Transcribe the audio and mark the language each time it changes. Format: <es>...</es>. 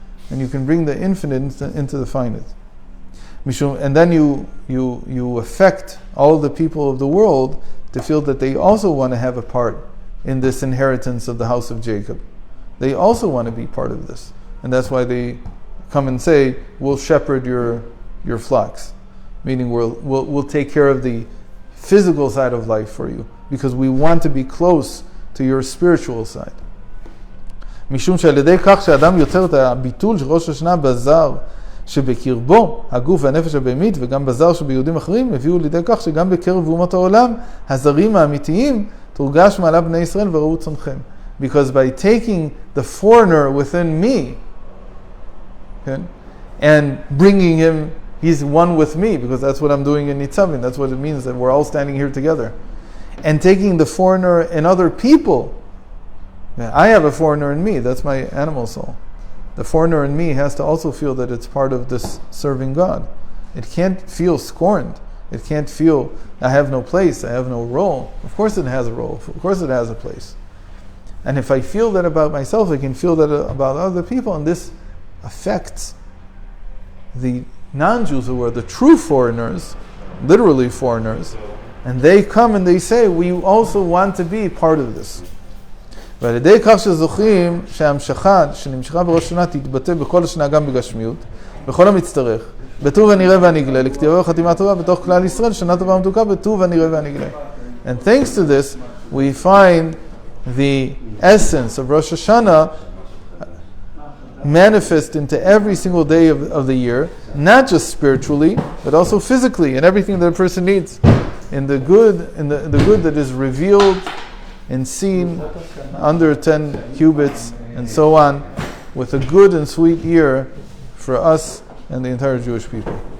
<en>And you can bring the infinite into the finite. And then you affect all the people of the world to feel that they also want to have a part in this inheritance of the house of Jacob. They also want to be part of this. And that's why they come and say, we'll shepherd your flocks. Meaning we'll take care of the physical side of life for you, because we want to be close to your spiritual side.</en> <he>משום שעל ידי כך שאדם יוצר את הביטול של ראש השנה בזר שבקרבו הגוף והנפש הבהמית וגם בזר שביהודים אחרים, הביאו לידי כך שגם בקרב אומות העולם הזרים האמיתיים תורגש מעלה בני ישראל וראו צונכם.</he> <en>Because by taking the foreigner within me, okay, and bringing him, he's one with me, because that's what I'm doing in Nitzavim. That's what it means that we're all standing here together. And taking the foreigner in other people, I have a foreigner in me, that's my animal soul. The foreigner in me has to also feel that it's part of this serving God. It can't feel scorned. It can't feel, I have no place, I have no role. Of course it has a role, of course it has a place. And if I feel that about myself, I can feel that about other people, and this affects the non-Jews who are the true foreigners, literally foreigners, and they come and they say, we also want to be part of this.</en> <he>ועל ידי כך שזוכים שההמשכה שנמשכה בראש השנה תתבטא בכל השנה גם בגשמיות, בכל המצטרך, בטוב הנראה והנגלה, לכתיבה וחתימה טובה בתוך כלל ישראל, שנה טובה ומתוקה, בטוב הנראה והנגלה.</he> <en>And thanks to this, we find the essence of Rosh Hashanah manifest into every single day of the year, not just spiritually, but also physically, in everything that a person needs. In the good, in the good that is revealed and seen under 10 cubits and so on, with a good and sweet year for us and the entire Jewish people.</en>